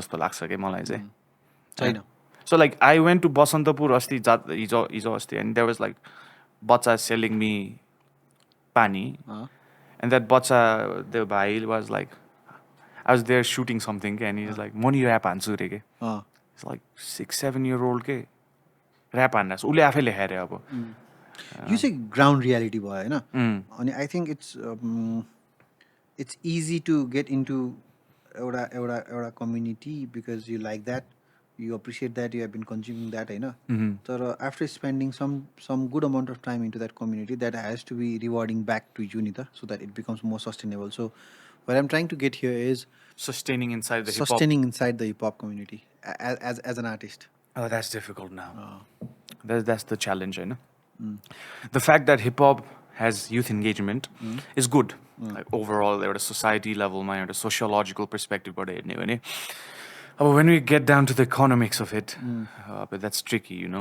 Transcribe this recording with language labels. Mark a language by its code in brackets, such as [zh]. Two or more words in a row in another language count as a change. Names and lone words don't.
[en] Just the [ne] छैन [en] So like I went to Basantapur [ne] hijo asti [en] and there was like bacha selling me pani and that bacha the bhai was like I was there shooting something and he was like money rap [ne] hanchu re ke [en] it's like 6-7-year-old [ne] ke rap hannas ule afai lekha re aba यो चाहिँ [en] ground reality [ne] भयो होइन अनि [en] I think it's easy to get into [ne] एउटा एउटा एउटा [en] community because you like that you appreciate that you have been consuming that [ne] होइन तर [en] after spending some good amount of time into that community that has to be rewarding back to you [ne] नि त [en] so that it becomes more sustainable so what I'm trying to get here is sustaining inside the hip hop. sustaining inside the hip hop community as an artist. Oh, that's difficult now. That's the challenge, I know. The fact that hip hop has youth engagement is good. Like overall, at a society level, at a sociological perspective, but when we get down to the economics of it, but that's tricky, you know.